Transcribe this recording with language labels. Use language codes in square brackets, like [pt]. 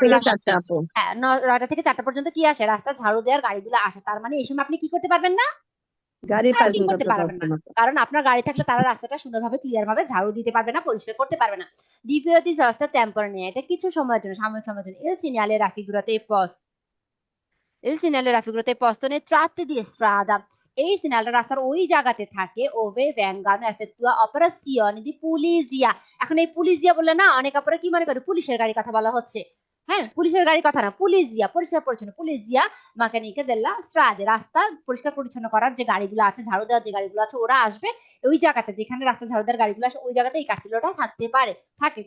[bn] করতে আসে। 4টা আপু। হ্যাঁ, 9টা থেকে 4টা পর্যন্ত কি আসে? রাস্তা ঝাড়ু দেওয়ার গাড়িগুলো আসে। তার মানে এই সময় আপনি কি করতে পারবেন না? গাড়ি পার্কিং পার্কিং করতে করতে পারবেন পারবো না, না। কারণ আপনার গাড়ি থাকলে তারা রাস্তাটা সুন্দরভাবে ক্লিয়ার ভাবে ঝাড়ু দিতে পারবে না, পরিষ্কার করতে পারবে না। ডিভিওটি রাস্তা টেম্পোরারি, এটা কিছু সময়ের জন্য, সাময়িক সময়ের জন্য। [it] il segnale raffigurate post il segnale raffigurate posto nei tratti di strada, [bn] এই সিগন্যালটা রাস্তার ওই জায়গাতে থাকে [it] ove vengono effettua operazioni di pulizia। [bn] এখন এই পুলিশিয়া বললে না অনেক আপনারা কি মনে করে পুলিশের গাড়ির কথা বলা হচ্ছে। হ্যাঁ, পুলিশের গাড়ির কথা না, পুলিশিয়া, পরিষ্কার পরিচ্ছন্ন, [it] পুলিশিয়া মেকানিকে দেল্লা স্ট্রাদে, [bn] রাস্তা পরিষ্কার পরিচ্ছন্ন করার যে গাড়িগুলো আছে, ঝাড়ু দেওয়ার যে গাড়িগুলো আছে, ওরা আসবে ওই জায়গাতে, যেখানে রাস্তা ঝাড়ু দেওয়ার গাড়িগুলো আসে ওই জায়গাতে এই কার্তিলটা থাকতে পারে, থাকে।